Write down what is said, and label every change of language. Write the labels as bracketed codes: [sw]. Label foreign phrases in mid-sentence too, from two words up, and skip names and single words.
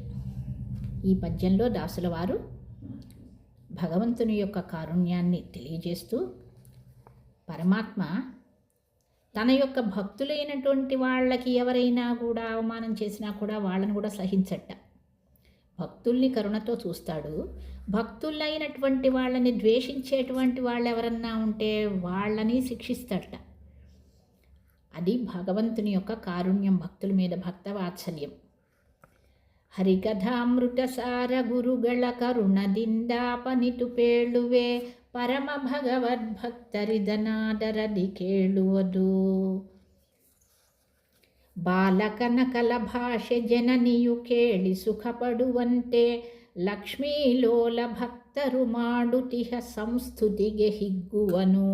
[te] ఈ పద్యంలో దాసుల వారు భగవంతుని యొక్క కారుణ్యాన్ని తెలియజేస్తూ, పరమాత్మ తన యొక్క భక్తులైనటువంటి వాళ్ళకి ఎవరైనా కూడా అవమానం చేసినా కూడా వాళ్ళని కూడా సహించట. భక్తుల్ని కరుణతో చూస్తాడు. భక్తులైనటువంటి వాళ్ళని ద్వేషించేటువంటి వాళ్ళు ఎవరన్నా ఉంటే వాళ్ళని శిక్షిస్తాడట. అది భగవంతుని యొక్క కారుణ్యం, భక్తుల మీద భక్త వాత్సల్యం. [kn] ಹರಿಕಥಾಮೃತ ಸಾರ ಗುರುಗಳ ಕರುಣದಿಂದಾಪನಿತು ಪೇಳುವೆ ಪರಮ ಭಗವದ್ಭಕ್ತರಿದನಾದರದಿ ಕೇಳುವುದು. ಬಾಲಕನ ಕಲಭಾಷೆ ಜನನಿಯು ಕೇಳಿ ಸುಖಪಡುವಂತೆ ಲಕ್ಷ್ಮೀಲೋಲ ಭಕ್ತರು ಮಾಡುತಿಹ ಸಂಸ್ತುತಿಗೆ ಹಿಗ್ಗುವನು.